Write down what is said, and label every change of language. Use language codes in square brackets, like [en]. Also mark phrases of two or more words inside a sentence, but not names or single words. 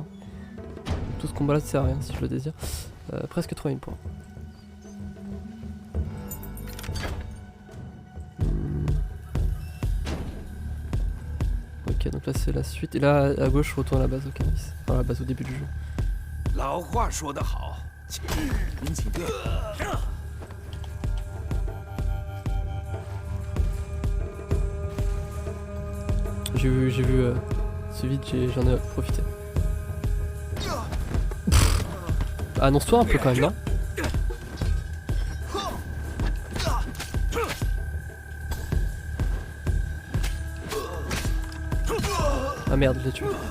[fr] Tout ce combat là ne sert à rien si je le désire. Presque 3000 points. Ok, donc là c'est la suite. Et là à gauche je retourne à la base, ok, nice. Enfin à la base au début du jeu. [zh] 老话说得好，您请便。 [fr] J'ai vu ce vide, j'en ai profité. Annonce-toi un peu quand même, non? Ah merde, je l'ai tué.